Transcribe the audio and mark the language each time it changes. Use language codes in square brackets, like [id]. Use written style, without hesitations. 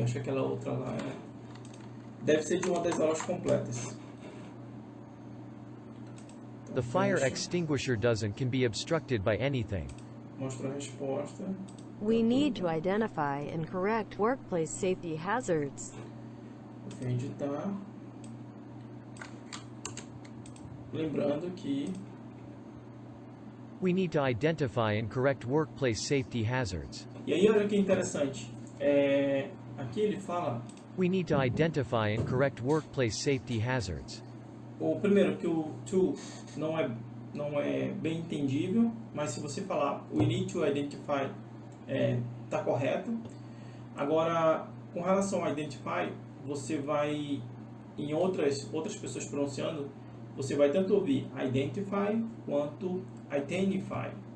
[pt] Acho que aquela outra lá deve ser de uma das aulas completas. [en] The fire extinguisher can be obstructed by anything. [pt] Mostra a resposta. [en] We need to identify and correct workplace safety hazards. [pt] Vou editar. Lembrando que [en] We need to identify and correct workplace safety hazards. [pt] E aí olha que interessante. Aqui ele fala. [en] We need to identify and correct workplace safety hazards. [pt] O primeiro que o to não é bem entendível, mas se você falar [en] we need to identify [pt] tá correto. Agora, com relação a identify, você vai em outras pessoas pronunciando, você vai tanto ouvir identify quanto identify.